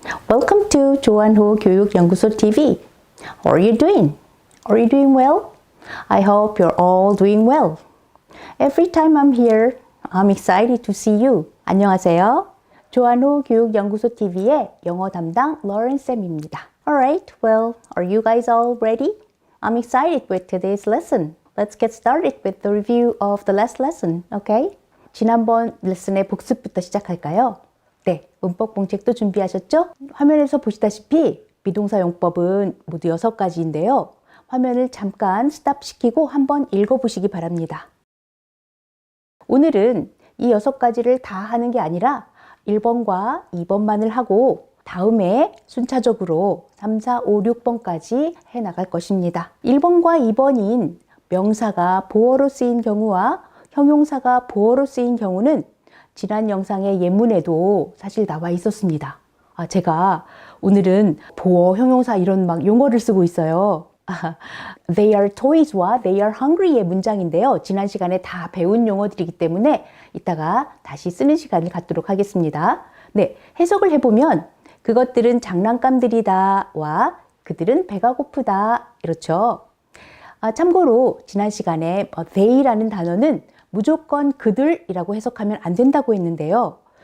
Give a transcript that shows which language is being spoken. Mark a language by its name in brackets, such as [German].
[English] Welcome to 조한호 교육연구소 TV. How are you doing? Are you doing well? I hope you're all doing well. Every time I'm here, I'm excited to see you. [Korean] 안녕하세요. 조한호 교육연구소 TV의 영어 담당 로렌 쌤입니다. [English] Alright, well, are you guys all ready? I'm excited with today's lesson. Let's get started with the review of the last lesson, okay? [Korean] 지난번 레슨의 복습부터 시작할까요? 네, 문법 공책도 준비하셨죠? 화면에서 보시다시피 비동사 용법은 모두 6가지인데요. 화면을 잠깐 스탑시키고 한번 읽어보시기 바랍니다. 오늘은 이 6가지를 다 하는 게 아니라 1번과 2번만을 하고 다음에 순차적으로 3, 4, 5, 6번까지 해나갈 것입니다. 1번과 2번인 명사가 보어로 쓰인 경우와 형용사가 보어로 쓰인 경우는 지난 영상의 예문에도 사실 나와 있었습니다. 제가 오늘은 보어, 형용사 이런 막 용어를 쓰고 있어요. [English] They are toys와 they are hungry의 [Korean] 문장인데요. 지난 시간에 다 배운 용어들이기 때문에 이따가 다시 쓰는 시간을 갖도록 하겠습니다. 네, 해석을 해보면 그것들은 장난감들이다와 그들은 배가 고프다 이렇죠. 참고로 지난 시간에 they라는 단어는 무조건 그들이라고 해석하면 안 된다고 했는데요.